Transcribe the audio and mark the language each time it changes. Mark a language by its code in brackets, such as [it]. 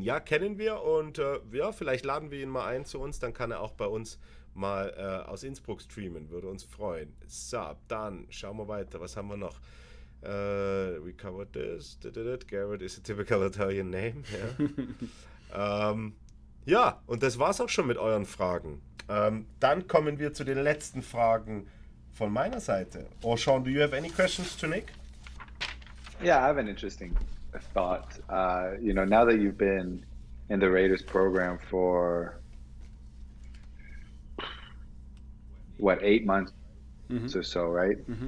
[de] Ja, kennen wir und ja, vielleicht laden wir ihn mal ein zu uns, dann kann er auch bei uns mal aus Innsbruck streamen, würde uns freuen. So, dann schauen wir weiter. Was haben wir noch? [en] We covered this. Garrett is a typical Italian name. Yeah. [de] Ja, und das war's auch schon mit euren Fragen. Dann kommen wir zu den letzten Fragen von meiner Seite. [en] Or Sean, do you have any questions to Nick? Yeah, I have an interesting thought. Now that you've been in the Raiders program for 8 months or so, right?